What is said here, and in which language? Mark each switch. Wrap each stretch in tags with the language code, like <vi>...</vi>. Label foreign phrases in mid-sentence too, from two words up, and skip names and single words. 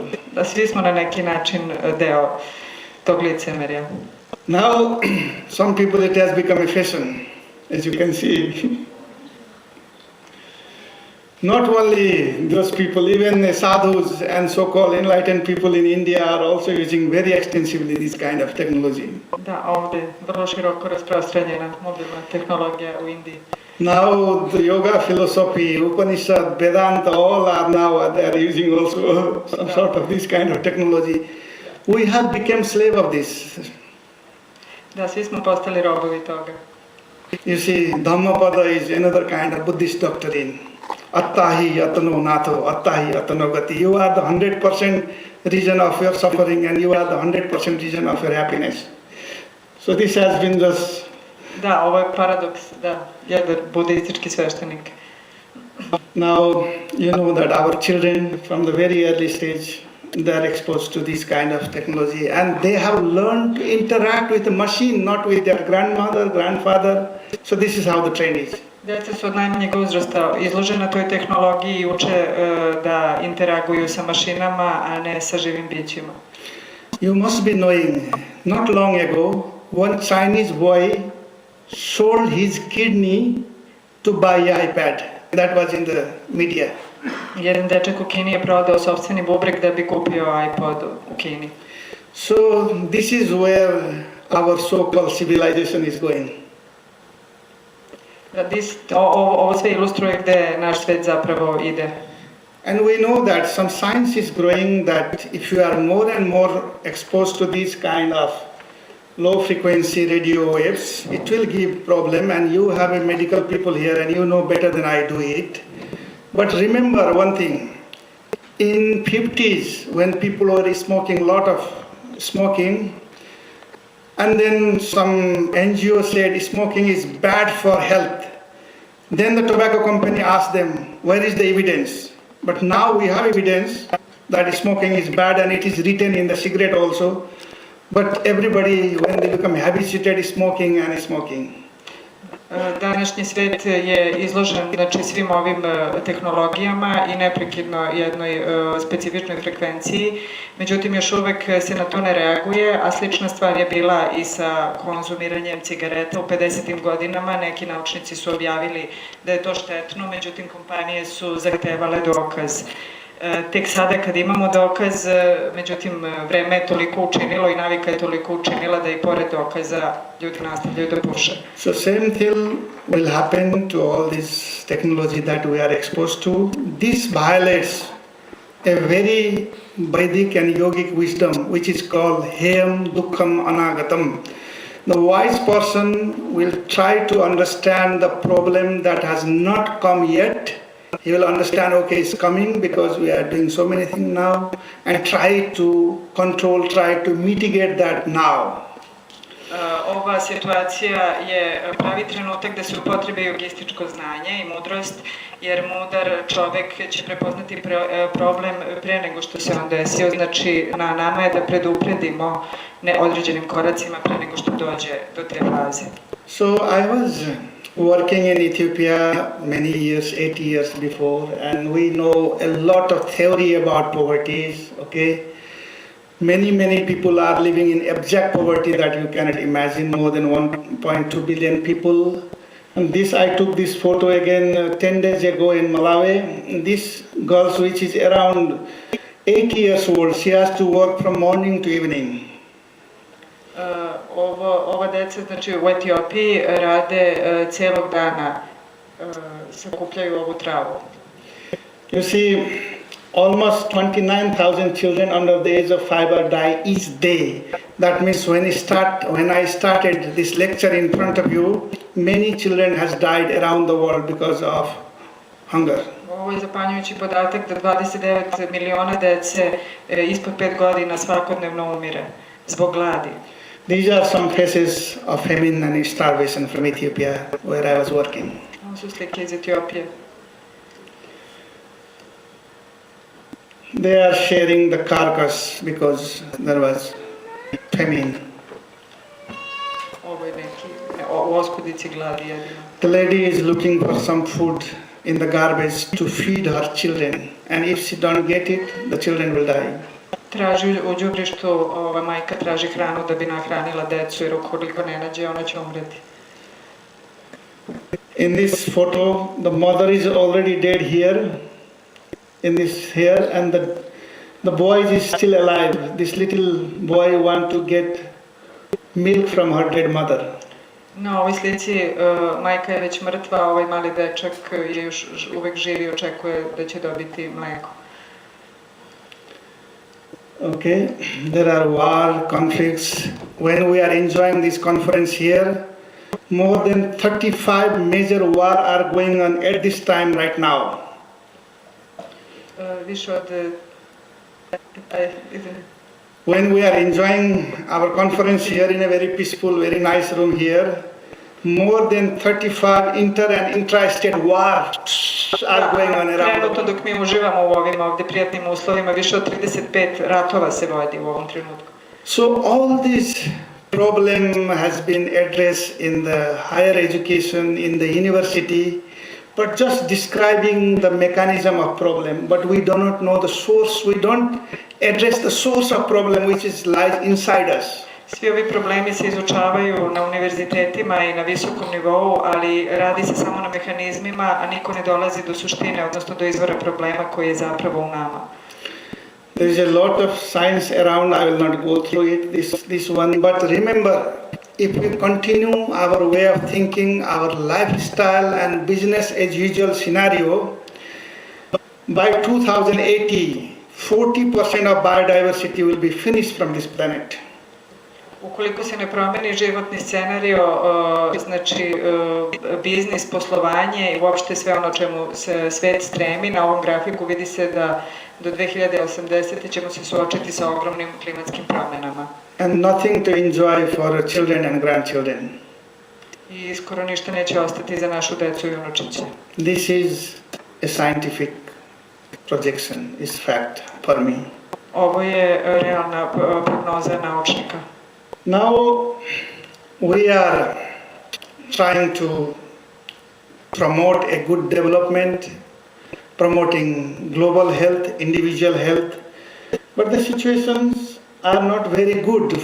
<sr>Da, svi smo na neki način deo tog licemerja.</sr> <en>Now, some people it has become a fashion, as you can see. Not only those people, even the sadhus and so-called enlightened people in India are also using very extensively this kind of technology.</en> <sr>Da, ovdje vrlo široko rasprostranjena mobilna tehnologija u Indiji.</sr> <en>Now the yoga philosophy, Upanishad, Vedanta, all are now they are using also some sort of this kind of technology. We have become slave of this.</en> <sr>Da, svi smo postali robovi toga.</sr> <en>You see, Dhammapada is another kind of Buddhist doctrine.</en> <pi>Attahi atano natho, attahi atano gati.</pi> <en>You are the 100% reason of your suffering and you are the 100% reason of your happiness. So this has been just...</en> <sr>Da, ovo je paradoks, da, jedan budistički sveštenik.</sr> <en>Now, you know that our children from the very early stage, they are exposed to this kind of technology and they have learned to interact with the machine, not with their grandmother, grandfather. So this is how the trend is.</en> <sr>Djeca su od najmanjeg uzrasta izložena toj tehnologiji i uče da interaguju sa mašinama, a ne sa živim bićima.</sr> <en>You must be knowing, not long ago, one Chinese boy sold his kidney to buy an iPad. That was in the media.</en> <sr>Jedan dečak u Kini je prodao sopstveni bubreg da bi kupio iPod u Kini.</sr> <en>So this is where our so-called civilization is going.</en> <sr>Ovo sve ilustruje gde naš svet zapravo ide.</sr> <en>And we know that some science is growing that if you are more and more exposed to this kind of low frequency radio waves, it will give problem and you have a medical people here and you know better than I do it. But remember one thing, in 50s when people were smoking, lot of smoking, and then some NGO said smoking is bad for health. Then the tobacco company asked them, where is the evidence? But now we have evidence that smoking is bad and it is written in the cigarette also. But everybody, when they become habituated, is smoking and smoking.</en> <sr>Današnji svet je izložen svim ovim tehnologijama i neprekidno jednoj specifičnoj frekvenciji, međutim još uvek se na to ne reaguje, a slična stvar je bila i sa konzumiranjem cigareta u 50. godinama. Neki naučnici su objavili da je to štetno, međutim kompanije su zahtevale dokaz tek sada kad imamo dokaz, međutim vreme je toliko učinilo i navika je toliko učinila da i pored dokaza ljudi nastavljaju da puše.</sr> <en>So same thing will happen to all this technology that we are exposed to. This violates a very Vedic and yogic wisdom which is called</en> <sa>हेयं दुःखम् अनागतम्.</sa> <en>The wise person will try to understand the problem that has not come yet. He will understand, okay, it's coming because we are doing so many things now, and try to control, try to mitigate that now.</en> <sr>Ova situacija je pravi trenutak da se upotrebi jogističko znanje i mudrost, jer mudar čovek će prepoznati problem pre nego što se on desio. Znači, na nama je da predupredimo određenim koracima pre nego što dođe do te faze.</sr> <en>So I was working in Ethiopia many years, 8 years before, and we know a lot of theory about poverty, okay? Many people are living in abject poverty that you cannot imagine, more than 1.2 billion people. And I took this photo again 10 days ago in Malawi. This girl, which is around 8 years old, she has to work from morning to evening.</en> <sr>Ova deca, znači u Etiopiji rade cijelog dana, sakupljaju ovu travu.</sr> <en>You see, almost 29,000 children under the age of 5 die each day. That means when I started this lecture in front of you, many children has died around the world because of hunger.</en> <sr>Ovo je zapanjujući podatak da 29 miliona dece ispod 5 godina svakodnevno umire zbog gladi.</sr> <en>These are some faces of famine and starvation from Ethiopia, where I was working.</en> <sr>Ovo su slike iz Etiopije.</sr> <en>They are sharing the carcass because there was famine.</en> <sr>Ovo je neki oskudici gladi jedino.</sr> <en>The lady is looking for some food in the garbage to feed her children, and if she don't get it, the children will die.</en> <sr>Traži u đubrištu, ova majka traži hranu da bi nahranila decu, jer ukoliko ne nađe, ona će umreti.</sr> <en>In this photo, the mother is already dead here, and the boy is still alive. This little boy want to get milk from her dead mother.</en> <sr>Na ovoj slici majka je već mrtva, a ovaj mali dečak je još uvek živ i očekuje da će dobiti mleko.</sr> <en>Okay, there are war, conflicts. When we are enjoying this conference here, more than 35 major war are going on at this time right now.</en> <sr>Više od...</sr> <en>When we are enjoying our conference here in a very peaceful, very nice room here, more than 35 inter and intra-state wars are going on around.</en> <sr>Trenutno dok mi uživamo u ovim ovdje prijatnim uslovima, više od 35 ratova se vodi u ovom trenutku.</sr> <en>So all this problem has been addressed in the higher education, in the university, but just describing the mechanism of problem, but we do not know the source. We don't address the source of problem which lies inside us. Svi ovi problemi se izučavaju na univerzitetima i na visokom nivou, ali radi se samo na mehanizmima, a niko ne dolazi do suštine, odnosno do izvora problema koji je zapravo u nama. There is a lot of science around. I will not go through it, this one, but remember, if we continue our way of thinking, our lifestyle and business as usual scenario, by 2080, 40% of biodiversity will be finished from this planet.</en> <sr>Ukoliko se ne promeni životni scenario, znači biznis, poslovanje i uopšte sve ono čemu se svet stremi, na ovom grafiku vidi se da do 2080. ćemo se suočiti sa ogromnim klimatskim promjenama.</sr> <en>And nothing to enjoy for children and grandchildren.</en> <sr>I skoro ništa neće ostati za našu decu i unučiće.</sr> <en>This is a scientific projection, is fact for me.</en> <sr>Ovo je realna prognoza naučnika.</sr> <en>Now we are trying to promote a good development, promoting global health, individual health, but the situations are not very good.</en>